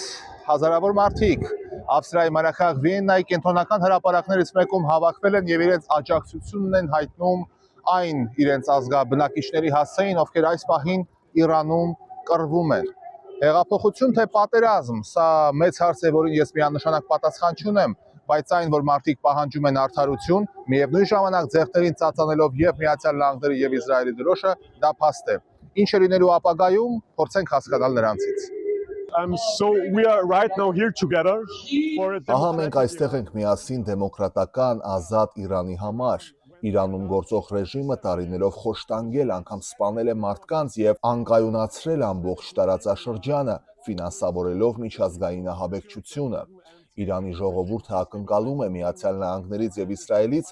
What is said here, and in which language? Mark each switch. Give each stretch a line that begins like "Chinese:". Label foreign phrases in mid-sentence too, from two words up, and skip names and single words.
Armenian: հազարավոր մարդիկ Ավստրիայի մայրաքաղաք Վիեննայի կենտրոնական հրապարակներից մեկում հավաքվել են եւ իրենց աջակցությունն են հայտնում այն իրենց ազգաբնակիչների հասցեին, ովքեր այս պահին Իրանում կռվում են։ Հեղափոխություն թե պատերազմ, սա մեծ հարց է, որին ես միանշանակ պատասխան չունեմ, բայց այն, որ մարդիկ պահանջում են արդարություն, միևնույն ժամանակ ձեռքերին ծածանելով եւ Միացյալ Նահանգների եւ Իսրայելի դրոշը, դա փաստ է։ Ինչ է լինելու ապագայում, փորձենք հասկանալ նրանցից։
English: So we are right now here together for a
Armenian: Ահա մենք այստեղ ենք միասին դեմոկրատական ազատ Իրանի համար։ Իրանում գործող ռեժիմը տարիներով խոշտանգել, անգամ սպանել է մարդկանց եւ անկայունացրել ամբողջ տարածաշրջանը, ֆինանսավորելով միջազգային ահաբեկչությունը։ Իրանի ժողովուրդը ակնկալում է Միացյալ Նահանգներից եւ Իսրայելից,